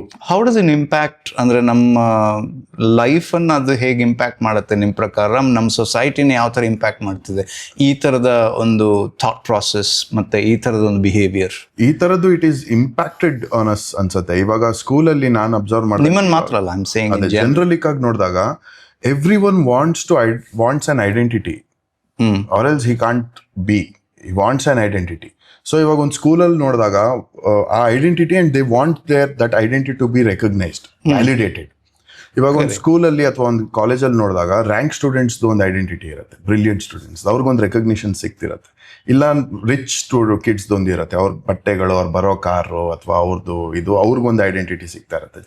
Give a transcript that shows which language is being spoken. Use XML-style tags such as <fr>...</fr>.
<en>how does in impact</en> <kn>ಅಂದ್ರೆ ನಮ್ಮ life ಅನ್ನ ಅದು ಹೇಗೆ ಇಂಪ್ಯಾಕ್ಟ್ ಮಾಡುತ್ತೆ ನಿಮ್ಮ ಪ್ರಕಾರ? ನಮ್ಮ ಸೊಸೈಟಿನ ಯಾವ ತರ ಇಂಪ್ಯಾಕ್ಟ್ ಮಾಡ್ತಿದೆ ಈ ತರದ ಒಂದು ಥಾಟ್ ಪ್ರಾಸೆಸ್ ಮತ್ತೆ ಈ ತರದ ಒಂದು ಬಿಹೇವಿಯರ್? ಈ ತರದ್ದು</kn> <en>it is impacted on us</en> <kn>ಅನ್ಸುತ್ತೆ. ಇವಾಗ ಸ್ಕೂಲಲ್ಲಿ ನಾನು ಅಬ್ಸರ್ವ್ ಮಾಡಿ, ನಿಮ್ಮನ್ನ ಮಾತ್ರ ಅಲ್ಲ,</kn> <en>I am saying</en> <kn>ಜನರಲಿಕ್ ಆಗಿ ನೋಡಿದಾಗ</kn> <en>everyone wants an identity, or else he can't be. He wants an identity.</en> <kn>So ಇವಾಗ ಒಂದು ಸ್ಕೂಲಲ್ಲಿ ನೋಡಿದಾಗ ಆ identity</kn> <en>And they want that identity to be recognised, validated.</en> <kn>ಇವಾಗ ಒಂದು ಸ್ಕೂಲಲ್ಲಿ ಅಥವಾ ಒಂದು ಕಾಲೇಜಲ್ಲಿ ನೋಡಿದಾಗ ರ್ಯಾಂಕ್ ಸ್ಟೂಡೆಂಟ್ಸ್ದು ಒಂದು ಐಡೆಂಟಿಟಿ ಇರುತ್ತೆ, ಬ್ರಿಲಿಯಂಟ್ ಸ್ಟೂಡೆಂಟ್ಸ್, ಅವ್ರಿಗೊಂದು ರೆಕಗ್ನಿಷನ್ ಸಿಗ್ತಿರತ್ತೆ. ಇಲ್ಲ ರಿಚ್ ಕಿಡ್ಸ್ದು ಒಂದು ಇರುತ್ತೆ, ಅವ್ರ ಬಟ್ಟೆಗಳು, ಅವ್ರು ಬರೋ ಕಾರು ಅಥವಾ ಅವ್ರದ್ದು ಇದು, ಅವ್ರಿಗೊಂದು ಐಡೆಂಟಿಟಿ ಸಿಗ್ತಾ ಇರುತ್ತೆ.</kn>